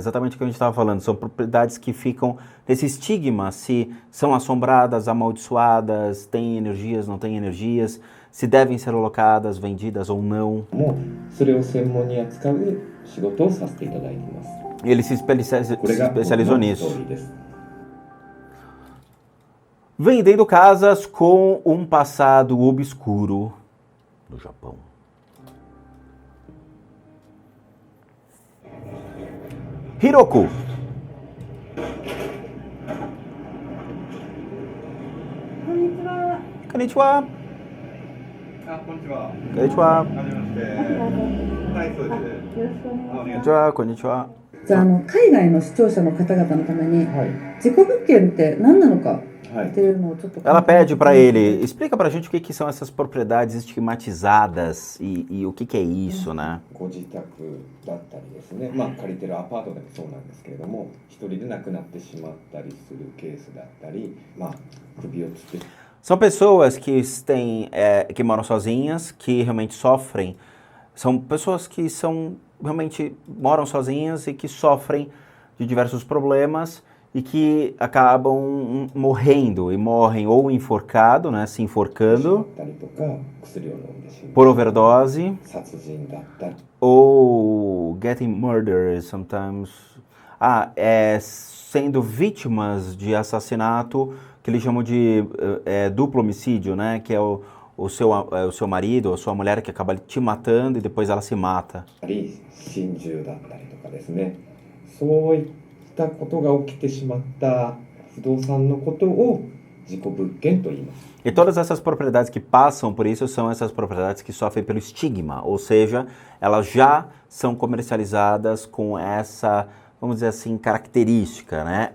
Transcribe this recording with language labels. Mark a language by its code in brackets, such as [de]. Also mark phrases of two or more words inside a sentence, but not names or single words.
[pt] Exatamente o que a gente estava falando. São propriedades que ficam nesse estigma, se são assombradas, amaldiçoadas, têm energias, não têm energias, se devem ser alocadas, vendidas ou não. Ele se especializou nisso. Vendendo casas com um passado obscuro no Japão. Hiroko. [ja] Konnichiwa. こんにちは。こんにちは。こんにちは. じゃあ海外の視聴者の方々のために、事故物件って何なのかっていうのをちょっと。 [pt] Ela pede para ele, explica pra gente o que são essas propriedades estigmatizadas e o que é isso, né? [ja] ご自宅だったりですね、まあ借りてるアパートでもそうなんですけれども、一人で亡くなってしまったりするケースだったり、まあ首をつって。 [pt] São pessoas que têm, que moram sozinhas, que realmente sofrem. São pessoas que realmente moram sozinhas e que sofrem de diversos problemas e que acabam morrendo, e morrem ou enforcado, né, se enforcando, por overdose, [en] ou getting murdered sometimes, [pt] sendo vítimas de assassinato, que eles chamam de duplo homicídio, né, que é o seu marido ou sua mulher que acaba te matando e depois ela se mata. E todas essas propriedades que passam por isso são essas propriedades que sofrem pelo estigma, ou seja, elas já são comercializadas com essa, vamos dizer assim, característica, né?